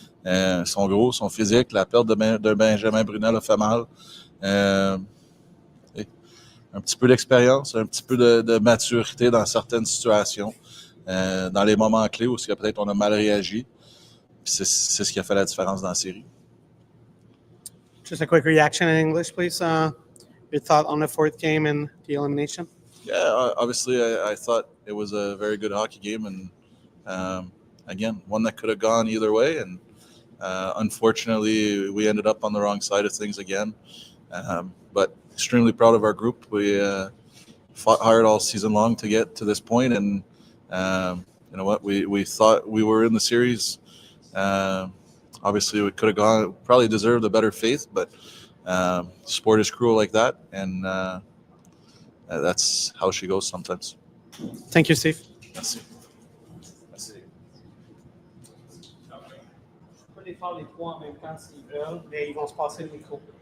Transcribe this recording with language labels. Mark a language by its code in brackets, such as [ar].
[fr] Ils sont gros, ils sont physiques. La perte de Benjamin Brunel a fait mal. Un petit peu d'expérience, un petit peu de maturité dans certaines situations, dans les moments clés où peut-être on a mal réagi. Puis c'est ce qui a fait la différence dans la série. [en] Just a quick reaction in English, please. Your thought on the fourth game and the elimination? Yeah, obviously I thought it was a very good hockey game, and again, one that could have gone either way, and unfortunately we ended up on the wrong side of things again. But extremely proud of our group. We fought hard all season long to get to this point, and you know what? We thought we were in the series. Obviously, we could have gone. Probably deserved a better fate, but sport is cruel like that, and that's how she goes sometimes. Thank you, Steve. [fr] Merci. Je peux les faire les trois en même temps s'ils veulent, mais ils vont se passer le micro.